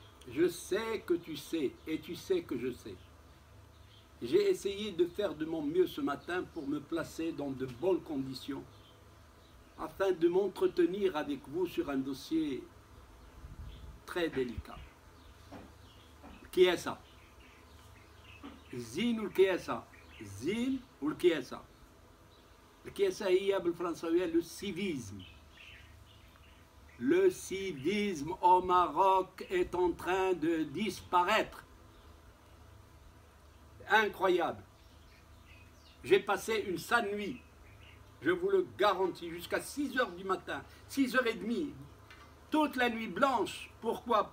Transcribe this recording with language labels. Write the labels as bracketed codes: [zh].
[fr] Je sais que tu sais et tu sais que je sais. J'ai essayé de faire de mon mieux ce matin pour me placer dans de bonnes conditions afin de m'entretenir avec vous sur un dossier très délicat. Qui est ça? [ar] زين والكياسة زين والكياسة الكياسة هي بالفرنساوية [fr] le civisme. Le civisme au Maroc est en train de disparaître. Incroyable. J'ai passé une sale nuit, je vous le garantis, jusqu'à 6 h du matin, 6 h 30, toute la nuit blanche. Pourquoi?